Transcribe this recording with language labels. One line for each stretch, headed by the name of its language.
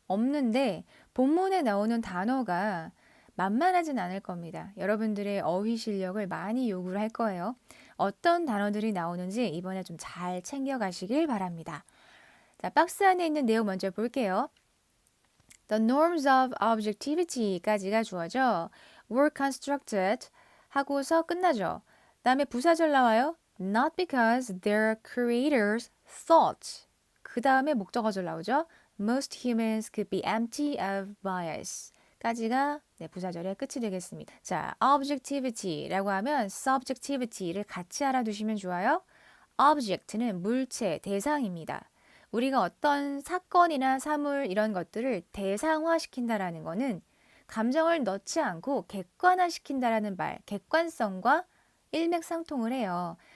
Korean: 없는데 본문에 나오는 단어가 만만하진 않을 겁니다. 여러분들의 어휘 실력을 많이 요구를 할 거예요. 어떤 단어들이 나오는지 이번에 좀 잘 챙겨가시길 바랍니다. 자, 박스 안에 있는 내용 먼저 볼게요.
English: The norms of objectivity
Korean: 까지가 주어져.
English: were constructed
Korean: 하고서 끝나죠. 다음에 부사절 나와요.
English: Not because their creators thought.
Korean: 그 다음에 목적어절 나오죠.
English: Most humans could be empty of bias.
Korean: 까지가 네, 부사절의 끝이 되겠습니다. 자, objectivity라고 하면 subjectivity를 같이 알아두시면 좋아요. object는 물체, 대상입니다. 우리가 어떤 사건이나 사물 이런 것들을 대상화시킨다라는 거는 감정을 넣지 않고 객관화시킨다라는 말, 객관성과 일맥상통을 해요.